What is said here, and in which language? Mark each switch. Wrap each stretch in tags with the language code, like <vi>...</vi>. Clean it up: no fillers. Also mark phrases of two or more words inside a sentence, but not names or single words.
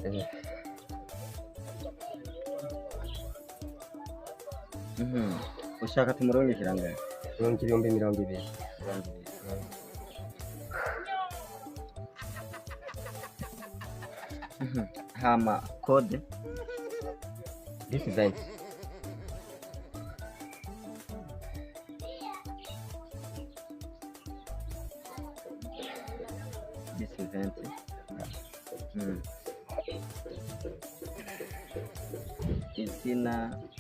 <rn>Ushaka tumurungikira ngahe? 2020. Hama code</rn> <en>This event.</en> <rn>Izina</rn>